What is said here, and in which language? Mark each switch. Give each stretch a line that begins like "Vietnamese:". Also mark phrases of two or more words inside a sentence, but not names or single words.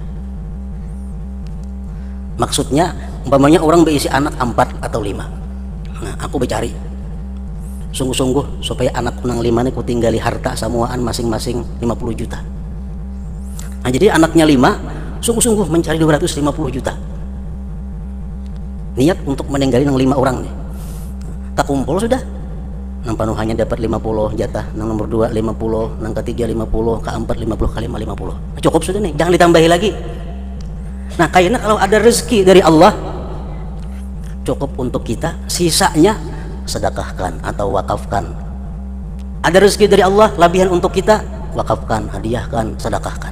Banjar: Maksudnya umpamanya orang berisi anak 4 atau 5. Nah, aku bercari sungguh-sungguh supaya anak nang 5 ini ku tinggali harta samuaan masing-masing 50 juta. Nah, jadi anaknya 5, sungguh-sungguh mencari 250 juta. Niat untuk meninggali nang 5 orang nih. Tak kumpul sudah. Nang panuhannya dapat 50 jatah, nang nomor 2 50, nang ketiga 50, keempat 50, kelima 50.
Indonesian: Nah, cukup sudah nih, jangan ditambahi lagi. Nah, kayaknya kalau ada rezeki dari Allah cukup untuk kita, sisanya sedekahkan atau wakafkan. Ada rezeki dari Allah lebihan untuk kita, wakafkan, hadiahkan, sedekahkan.